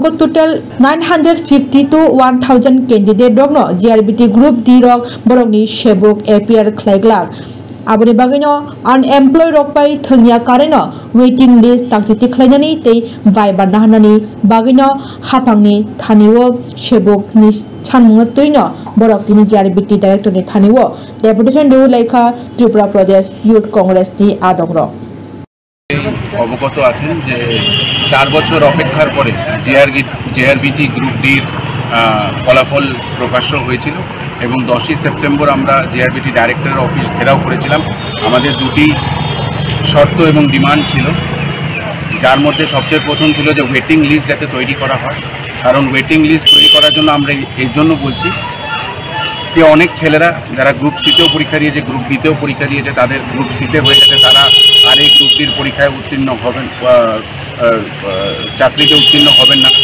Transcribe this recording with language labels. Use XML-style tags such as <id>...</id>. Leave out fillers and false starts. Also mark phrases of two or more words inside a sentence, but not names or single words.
<en>total 950 to 1000 candidate</en> <trp>dongno JRBT Group D rok borokni Sebuk APR Khlaiglak Aboni bagino unemployed rok pai thangya kareno</trp> <en>waiting list</en> <trp>takti khlainani tei vaiba nahanani bagino hapangni thaniwo Sebuk ni chanmung toino borok tini JRBT director ni thaniwo deputation de Lekha Tripura Pradesh Youth Congress ni adogro</trp> <bn>অবগত আছেন যে 4 বছর অপেক্ষার পরে জেআরবিটি গ্রুপ ডির ফলাফল প্রকাশ্য হয়েছিল এবং 10 সেপ্টেম্বর আমরা জেআরবিটি ডাইরেক্টরের অফিস ঘেরাও করেছিলাম। আমাদের দুটি শর্ত এবং ডিমান্ড ছিল, যার মধ্যে সবচেয়ে প্রথম ছিল যে</bn> <en>waiting list</en> <bn>যাতে তৈরি করা হয়, কারণ</bn> <en>waiting list</en> <bn>তৈরি করার জন্য আমরা এই জন্য বলছি যে অনেক ছেলেরা যারা গ্রুপ সিতেও পরীক্ষা দিয়েছে, গ্রুপ বিতেও পরীক্ষা দিয়েছে, তাদের গ্রুপ সিতে হয়ে গেছে, তারা আর এই গ্রুপ ডির পরীক্ষায় উত্তীর্ণ হবেন, চাকরিতে উত্তীর্ণ হবেন না।</bn>